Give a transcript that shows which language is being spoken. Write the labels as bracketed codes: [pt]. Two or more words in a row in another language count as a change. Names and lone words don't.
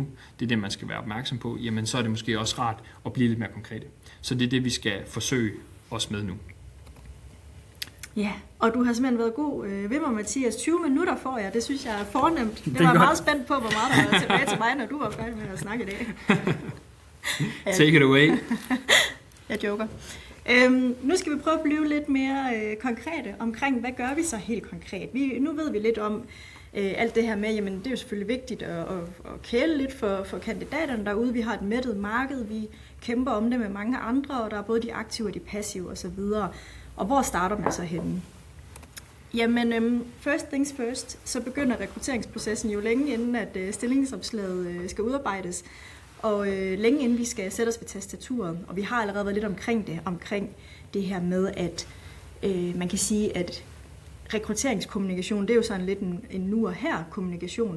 [da] Det er det, man skal være opmærksom på. Jamen, så er det måske også rart at blive lidt mere konkrete. Så det er det, vi skal forsøge os med nu. Ja, og du har simpelthen været god ved mig, Mathias. 20 minutter får jeg, det synes jeg er fornemt. Jeg var meget spændt på, hvor meget der var tilbage til mig, når du var færdig med at snakke i dag. [en] Take it away. [da] Jeg joker. Nu skal vi prøve at blive lidt mere konkrete omkring, hvad gør vi så helt konkret? Nu ved vi lidt om alt det her med, jamen det er jo selvfølgelig vigtigt at kæle lidt for kandidaterne derude. Vi har et mættet marked, vi kæmper om det med mange andre, og der er både de aktive og de passive osv. Og hvor starter man så henne? Jamen, [en] first things first, [da] så begynder rekrutteringsprocessen jo længe inden, at stillingsopslaget skal udarbejdes, og længe inden vi skal sætte os ved tastaturet. Og vi har allerede været lidt omkring det her med, at man kan sige, at rekrutteringskommunikation, det er jo sådan lidt en nu og her kommunikation.